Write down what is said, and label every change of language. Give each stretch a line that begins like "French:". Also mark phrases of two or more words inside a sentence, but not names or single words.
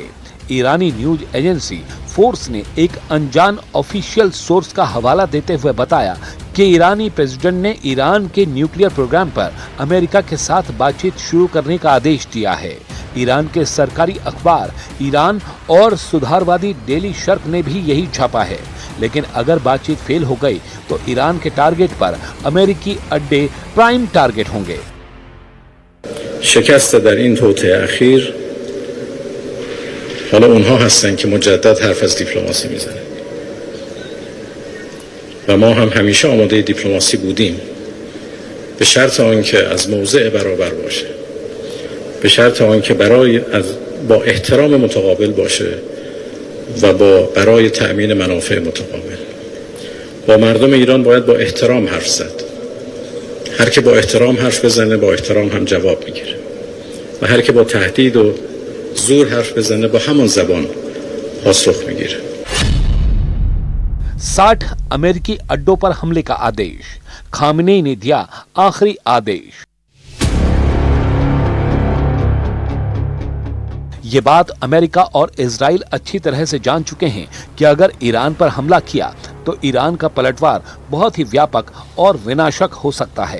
Hindi: ईरानी न्यूज एजेंसी फोर्स ने एक अनजान
English: official source
Hindi: का हवाला देते हुए बताया कि ईरानी प्रेसिडेंट ने ईरान के
English: nuclear program
Hindi: पर अमेरिका के साथ बातचीत शुरू करने का आदेश दिया है। ईरान के सरकारी अखबार ईरान और सुधारवादी डेली शर्क ने भी यही छापा है, लेकिन अगर बातचीत फेल हो गई तो ईरान के टारगेट पर अमेरिकी अड्डे
English: prime target
Hindi: होंगे।
Persian: शिकस्त در این توطئه اخیر حالا اونها هستن که مجدد حرف از دیپلماسی میزنن و ما هم همیشه آماده دیپلماسی بودیم به شرط آنکه از موضع برابر باشه، به شرط آنکه با احترام متقابل باشه و برای تأمین منافع متقابل. با مردم ایران باید با احترام حرف زد. هر که با احترام حرف بزنه با احترام هم جواب میگیره و هر که با تهدید و زور حرف بزنه با همان زبان پاسخ میگیره.
Hindi: 60 अमेरिकी अड्डों पर हमले का आदेश, खामनेई ने दिया आखिरी आदेश। ये बात अमेरिका और इजराइल अच्छी तरह से जान चुके हैं कि अगर ईरान पर हमला किया तो ईरान का पलटवार बहुत ही व्यापक और विनाशक हो सकता है।